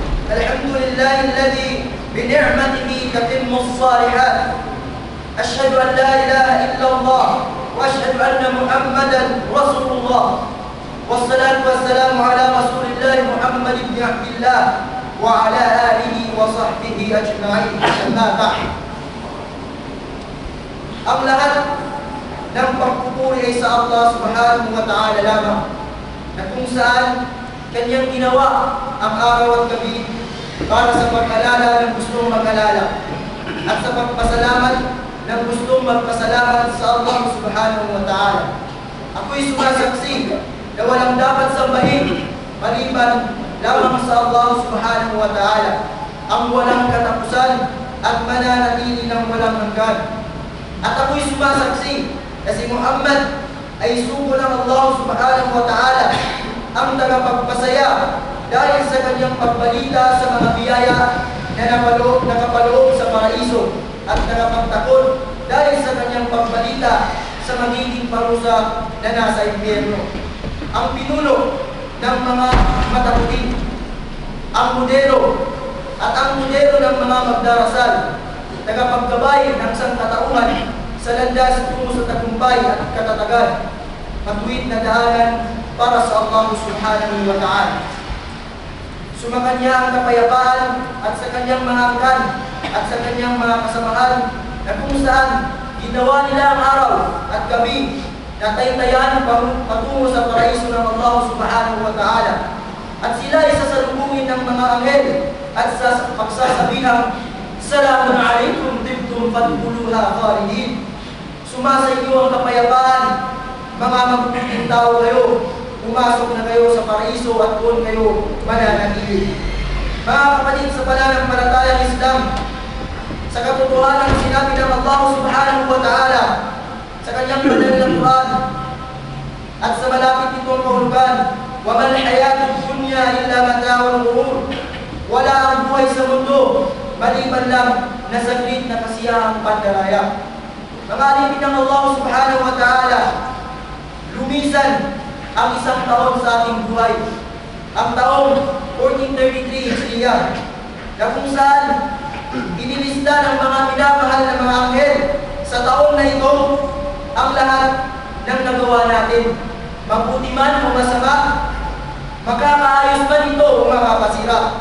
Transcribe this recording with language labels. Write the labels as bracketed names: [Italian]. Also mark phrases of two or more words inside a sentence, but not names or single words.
[Arabic] الحمد لله الذي بنعمته تتم الصالحات. أشهد أن لا إله إلا الله وأشهد أن محمدا رسول الله، والصلاة والسلام على رسول الله محمد بن عبد الله وعلى آله وصحبه أجمعين. أما بعد. [Filipino] Ang lahat ng pagpupuri ay sa Allah [Arabic] سبحانه وتعالى [Filipino] lamang, na kung saan Kanyang ginawa ang araw at gabi para sa pag-alala ng gustong mag-alala at sa pagpasalamat ng gustong magpasalamat sa Allah [Arabic] سبحانه وتعالى. [Filipino] Ako'y sumasaksi na walang dapat sambahin maliban lamang sa Allah [Arabic] سبحانه وتعالى, [Filipino] ang walang katapusan at mananatili ng walang hanggan. At ako'y sumasaksi na si Muhammad ay sugo ng Allah [Arabic] سبحانه وتعالى, [Filipino] ang tagapagpasaya dahil sa kanyang pagbalita sa mga biyaya na nakapaloob sa paraiso, at tagapagtakot dahil sa kanyang pagbalita sa magiging parusa na nasa impyerno. Ang pinuno ng mga mataputin, ang modelo ng mga magdarasal, tagapaggabay ng sangkatauhan sa landas tungo sa tagumpay at katatagan, matuwid na daanan para sa Allah [Arabic] سبحانه وتعالى. [Filipino] Sumakanya ang kapayapaan at sa kanyang mga angkan at sa kanyang mga kasamahan, na kung saan ginawa nila ang araw at gabi na taytayan patungo sa paraiso ng Allah [Arabic] سبحانه وتعالى. [Filipino] At sila ay sasalubungin ng mga anghel at sa pagsasabihang, [Arabic] "سلام عليكم طبتم فادخلوها خالدين." [Filipino] Sumasa inyo ang kapayapaan, mga mabubuting tao kayo. Pumasok na kayo sa paraiso at doon kayo mananatili. Mga kapatid sa pananampalatayang Islam, sa katotohanan ng sinabi ng Allah [Arabic] سبحانه وتعالى [Filipino] sa kanyang banal na Quran at sa malapit nitong kahulugan, [Arabic] "وما الحياة الدنيا إلا متاع الغرور." [Filipino] Wala ang buhay sa mundo maliban lang na saglit na kasiyahang pandaraya. Mga alipin ng Allah [Arabic] سبحانه وتعالى, [Filipino] lumisan ang isang taon sa ating buhay, ang taong 1433 Hijriya, na kung saan inilista ng mga minamahal na mga anghel sa taon na ito ang lahat ng nagawa natin, mabuti man o masama, makakaayos man ito o makakasira.